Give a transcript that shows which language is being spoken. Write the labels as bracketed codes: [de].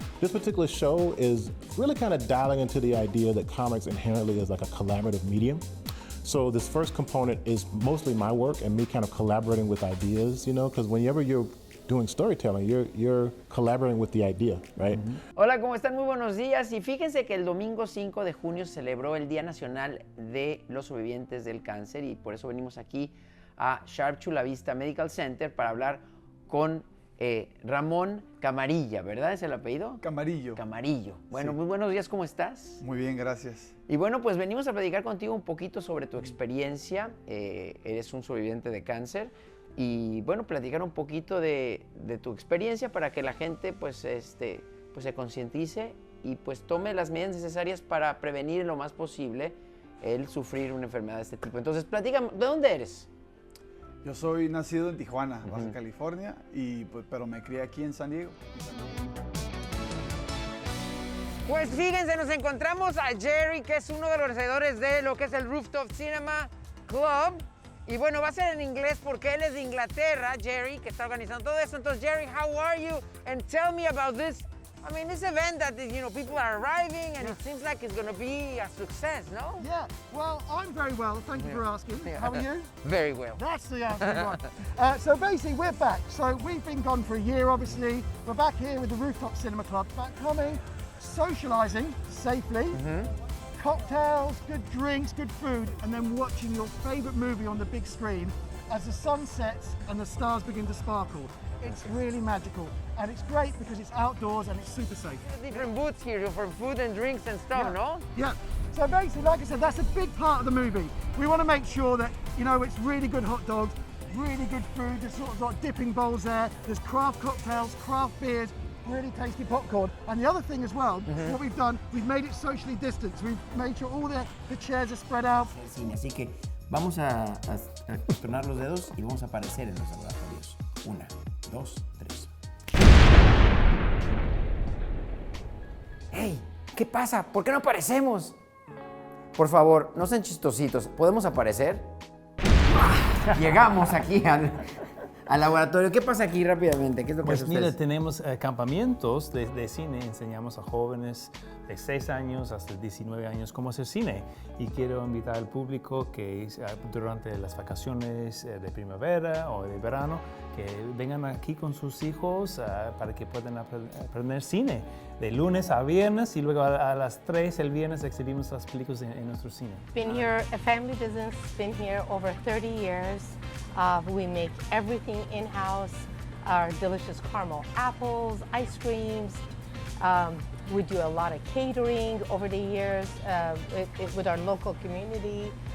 [en] This particular show is really kind of dialing into the idea that comics inherently is like a collaborative medium. So this first component is mostly my work and me kind of collaborating with ideas, because whenever you're doing storytelling, you're collaborating with the idea, right? [es] Hola, ¿cómo están? Muy buenos días. Y fíjense que el domingo 5 de junio se celebró el Día Nacional de los Sobrevivientes del Cáncer y por eso venimos aquí a Sharp Chula Vista Medical Center para hablar con Ramón Camarilla, ¿verdad? ¿Es el apellido? Camarillo. Camarillo. Bueno, Sí. Muy buenos días, ¿cómo estás? Muy bien, gracias. Y bueno, pues venimos a platicar contigo un poquito sobre tu experiencia. Eres un sobreviviente de cáncer y bueno, platicar un poquito de tu experiencia para que la gente pues se concientice y pues tome las medidas necesarias para prevenir lo más posible el sufrir una enfermedad de este tipo. Entonces, platícame, ¿de dónde eres? Yo soy nacido en Tijuana, Baja California, pero me crié aquí en San Diego. Pues fíjense, nos encontramos a Jerry, que es uno de los organizadores de lo que es el Rooftop Cinema Club. Y bueno, va a ser en inglés porque él es de Inglaterra, Jerry, que está organizando todo eso. [en] Entonces, Jerry, how are you? And tell me about this. I mean, this event that, people are arriving and it seems like it's going to be a success, no? Yeah, well, I'm very well, thank you for asking. How are you? Very well. That's the answer one. So basically, we're back. So we've been gone for a year, obviously. We're back here with the Rooftop Cinema Club, back coming, socialising safely, cocktails, good drinks, good food, and then watching your favourite movie on the big screen as the sun sets and the stars begin to sparkle. It's really magical, and it's great because it's outdoors and it's super safe. Different booths here for food and drinks and stuff, no? Yeah. So basically, like I said, that's a big part of the movie. We want to make sure that, it's really good hot dogs, really good food. There's sort of like dipping bowls there. There's craft cocktails, craft beers, really tasty popcorn. And the other thing as well, what we've done, we've made it socially distanced. We've made sure all the chairs are spread out. [es] Así que vamos a tronar los dedos y vamos a aparecer en los laboratorios. 1, 2, 3. ¡Hey! ¿Qué pasa? ¿Por qué no aparecemos? Por favor, no sean chistositos. ¿Podemos aparecer? Llegamos aquí al laboratorio. ¿Qué pasa aquí rápidamente? ¿Qué es lo que Pues hace mira, ustedes? tenemos campamentos de cine, enseñamos a jóvenes de 6 años hasta 19 años cómo hacer cine. Y quiero invitar al público que durante las vacaciones de primavera o de verano, que vengan aquí con sus hijos para que puedan aprender cine. De lunes a viernes y luego a las 3 el viernes exhibimos las películas en nuestro cine. [en] Been here, a family business, been here over 30 years. We make everything in-house, our delicious caramel apples, ice creams. We do a lot of catering over the years with our local community.